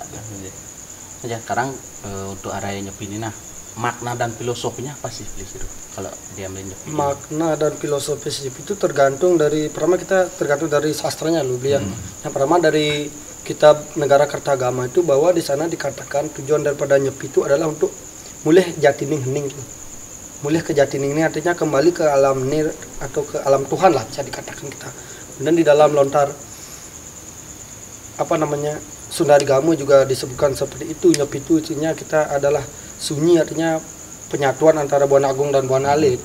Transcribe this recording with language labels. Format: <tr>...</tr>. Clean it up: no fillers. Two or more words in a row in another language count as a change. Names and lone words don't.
<id>Sekarang untuk area nyepi ini, makna dan filosofinya apa sih kalau diambil nyepi? Makna dan filosofi nyepi itu tergantung dari sastranya loh, Beli. Yang pertama dari kitab Negara Kertagama itu, bahwa di sana dikatakan tujuan daripada nyepi itu adalah untuk</id> <kaw>mulih jatining hening.</kaw> <id>Mulih ke jatining ini artinya kembali ke alam nir atau ke alam Tuhan lah, bisa dikatakan kita. Kemudian di dalam lontar Sundarigama juga disebutkan seperti itu. Nyepi itu artinya kita adalah sunyi, artinya penyatuan antara Buana Agung dan Buana Alit.</id>